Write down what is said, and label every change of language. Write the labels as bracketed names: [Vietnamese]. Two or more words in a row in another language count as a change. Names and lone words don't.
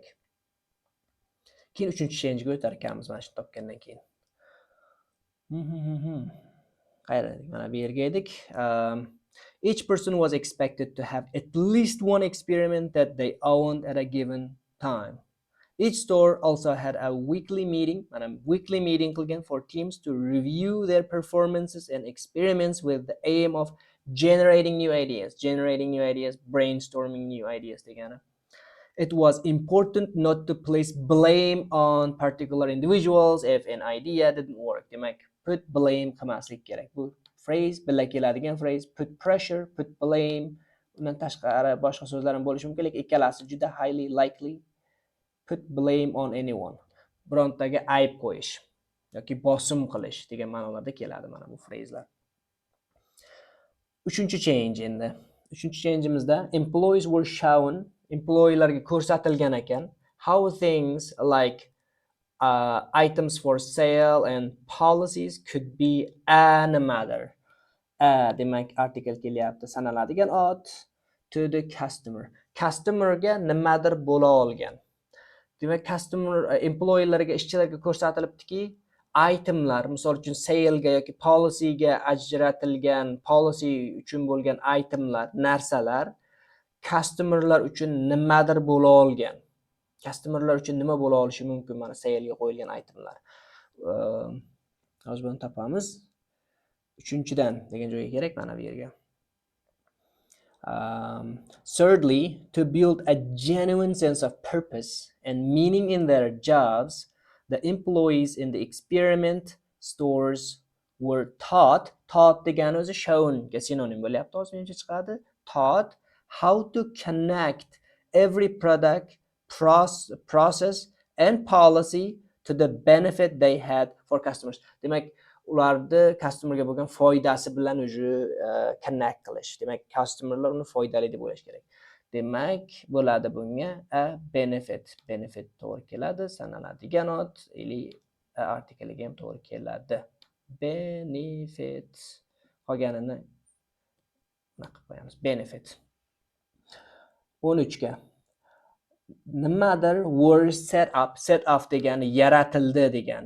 [Uzbek] Keyin 3-change'ga o'tar ekanmiz mana shu topgandan keyin. Qayerda? Mana bu yerga edik. [English] Each person was expected to have at least one experiment that they owned at a given time. Each store also had a weekly meeting, weekly meeting qilgan for teams to review their performances and experiments with the aim of generating new ideas, brainstorming new ideas degani. It was important not to place blame on particular individuals if an idea didn't work. [Uzbek] Demak, [English] put blame [Uzbek] qilmaslik kerak. Bu phrase bilan keladigan phrase, [English] put pressure, put blame. [Uzbek] Undan tashqari boshqa so'zlar ham bo'lishi mumkin, lekin ikkalasi juda [English] highly likely. Put blame on anyone. [Uzbek] Birontaga ayb qo'yish yoki bosim qilish degan ma'nolarda keladi mana bu phraselar. 3-change endi. 3-change'imizda [English] employees were shown, [Uzbek] employeelarga ko'rsatilgan ekan, [English] how things like items for sale and policies could be another. [Uzbek] Demak, article kelyapti, sanaladigan ot [English] to the customer. [Uzbek] Customerga nimadir bo'la olgan. Demak, customer employeelarga, ishchilarga ko'rsatilibdiki, itemlar, misol uchun sale'ga yoki policyga ajratilgan, policy uchun bo'lgan itemlar, narsalar customerlar uchun nimadir bo'la olgan. Customerlar uchun nima bo'la olishi mumkin mana sale'ga qo'yilgan itemlar. Hozir buni topamiz. 3-dan degan joyga kerak mana bu yerga. [English] Thirdly, to build a genuine sense of purpose and meaning in their jobs, the employees in the experiment stores were taught [Uzbek] degani o'zi shown ga sinonim bo'lyapti, hozircha chiqadi. [English] Taught how to connect every product, process and policy to the benefit they had for customers. [Uzbek] Demak, ularni customerga bo'lgan foydasi bilan o'zi connect qilish. Demak, customerlar uni foydali deb o'ylash kerak. Demak, bo'ladi bunga [English] a benefit. [Uzbek] Benefit to'g'ri keladi, sanaladigan ot, ili artikliga ham to'g'ri keladi. Benefit. Qolganini nima qilib qo'yamiz? Benefit. 13 ga. Nimadir [English] were set up [Uzbek] degani yaratildi degani.